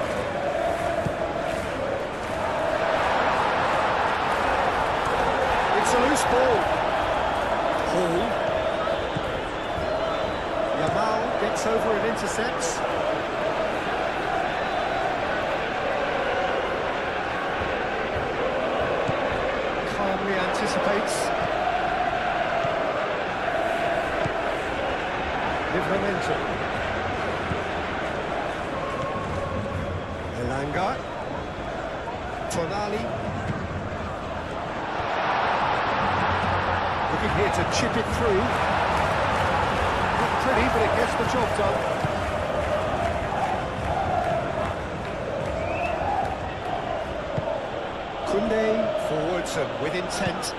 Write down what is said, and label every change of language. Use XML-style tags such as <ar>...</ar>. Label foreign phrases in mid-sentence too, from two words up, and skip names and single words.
<en>It's a loose ball. Hall. Yamal gets over and intercepts. Calmly anticipates. Livramento. Elanga. Tonali. Looking here to chip it through. Not pretty, but it gets the job done. Koundé forwards and with intent.</en>